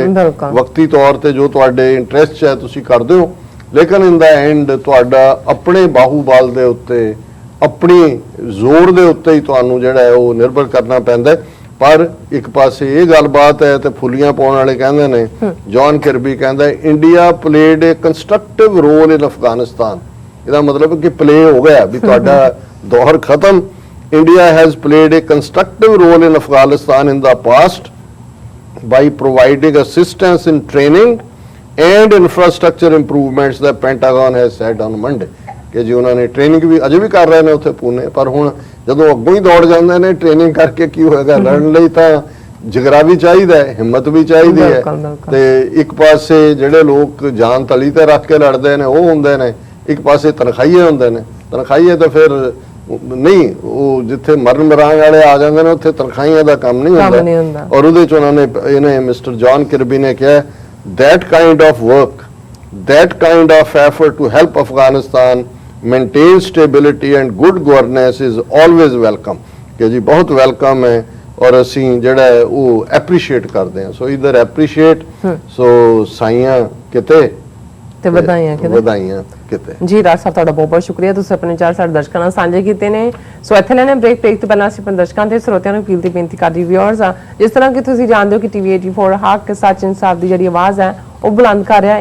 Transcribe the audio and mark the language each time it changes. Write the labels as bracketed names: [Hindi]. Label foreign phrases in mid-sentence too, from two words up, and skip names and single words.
[Punjabi] ਵਕਤੀ ਤੌਰ ਤੇ ਜੋ ਤੁਹਾਡੇ ਇੰਟਰਸਟ 'ਚ ਹੈ ਤੁਸੀਂ ਕਰਦੇ ਹੋ, ਲੇਕਿਨ [English] in the end [Punjabi] ਤੁਹਾਡਾ ਆਪਣੇ ਬਾਹੂਬਲ ਦੇ ਉੱਤੇ, ਆਪਣੀ ਜ਼ੋਰ ਦੇ ਉੱਤੇ ਹੀ ਤੁਹਾਨੂੰ ਜਿਹੜਾ ਹੈ ਉਹ ਨਿਰਭਰ ਕਰਨਾ ਪੈਂਦਾ। ਪਰ ਇੱਕ ਪਾਸੇ ਇਹ ਗੱਲਬਾਤ ਹੈ ਤੇ ਫੁੱਲੀਆਂ ਪਾਉਣ ਵਾਲੇ ਕਹਿੰਦੇ ਨੇ, ਜੌਨ ਕਿਰਬੀ ਕਹਿੰਦਾ [English] India played a constructive role in Afghanistan. [Punjabi] ਇਹਦਾ ਮਤਲਬ ਕਿ ਪਲੇ ਹੋ ਗਿਆ ਵੀ ਤੁਹਾਡਾ ਦੌਰ ਖਤਮ। [English] India has played a constructive role in Afghanistan in the past by providing assistance in training and infrastructure improvements, the Pentagon has said on Monday [Punjabi] ਕਿ ਜੀ ਉਹਨਾਂ ਨੇ ਟ੍ਰੇਨਿੰਗ ਵੀ ਅਜੇ ਵੀ ਕਰ ਰਹੇ ਨੇ ਉੱਥੇ ਪੂਨੇ, ਪਰ ਹੁਣ ਜਦੋਂ ਅੱਗੋਂ ਹੀ ਦੌੜ ਜਾਂਦੇ ਨੇ ਟ੍ਰੇਨਿੰਗ ਕਰਕੇ ਕੀ ਹੋਏਗਾ। ਲੜਨ ਲਈ ਤਾਂ ਜਿਗਰਾ ਵੀ ਚਾਹੀਦਾ ਹੈ, ਹਿੰਮਤ ਵੀ ਚਾਹੀਦੀ ਹੈ ਤੇ ਇੱਕ ਪਾਸੇ ਜਿਹੜੇ ਲੋਕ ਜਾਨ ਤਲੀ ਤੇ ਰੱਖ ਕੇ ਲੜਦੇ ਨੇ ਉਹ ਹੁੰਦੇ ਨੇ, ਇੱਕ ਪਾਸੇ ਤਨਖਾਹੀਏ ਹੁੰਦੇ ਨੇ। ਤਨਖਾਹੀਏ ਤਾਂ ਫਿਰ ਨਹੀਂ, ਉਹ ਜਿੱਥੇ ਮਰਨ ਮਰਾਂਗ ਵਾਲੇ ਆ ਜਾਂਦੇ ਨੇ ਉੱਥੇ ਤਨਖਾਹੀਆਂ ਦਾ ਕੰਮ ਨਹੀਂ ਹੁੰਦਾ। ਔਰ ਉਹਦੇ ਚ ਉਹਨਾਂ ਨੇ ਇਹਨੇ ਮਿਸਟਰ ਜੌਨ ਕਿਰਬੀ ਨੇ ਕਿਹਾ [English] that kind of work, that kind of effort to help Afghanistan maintain stability and good governance is always welcome। [Punjabi] ਕਿ ਜੀ ਬਹੁਤ ਵੈਲਕਮ ਹੈ ਔਰ ਅਸੀਂ ਜਿਹੜਾ ਹੈ ਉਹ ਐਪਰੀਸ਼ੀਏਟ ਕਰਦੇ ਹਾਂ। ਸੋ ਇਧਰ ਐਪਰੀਸ਼ੀਏਟ, ਸੋ ਸਾਈਆਂ ਕਿਤੇ ਤੇ ਵਧਾਈਆਂ ਕਿਤੇ ਕਿਤੇ। ਜੀ ਰਾਜ ਸਾਹਿਬ, ਤੁਹਾਡਾ ਬਹੁਤ ਬਹੁਤ ਸ਼ੁਕਰੀਆ, ਤੁਸੀਂ ਆਪਣੇ ਵਿਚਾਰ ਸਾਡੇ ਦਰਸ਼ਕਾਂ ਨਾਲ ਸਾਂਝੇ ਕੀਤੇ ਨੇ। ਸੋ ਇੱਥੇ ਲੈਣੇ ਬ੍ਰੇਕ ਤੋਂ ਪਹਿਲਾਂ ਅਸੀਂ ਆਪਣੇ ਦਰਸ਼ਕਾਂ ਤੇ ਸਰੋਤਿਆਂ ਨੂੰ ਅਪੀਲ ਤੇ ਬੇਨਤੀ ਕਰਦੀ ਵਿਊਅਰਸ ਆ, ਜਿਸ ਤਰ੍ਹਾਂ ਕਿ ਤੁਸੀਂ ਜਾਣਦੇ ਹੋ ਕਿ ਟੀਵੀ 84 ਹੱਕ ਸੱਚ ਇਨਸਾਫ ਦੀ ਜਿਹੜੀ ਆਵਾਜ਼ ਹੈ ਉਹ ਬੁਲੰਦ ਕਰ ਰਿਹਾ।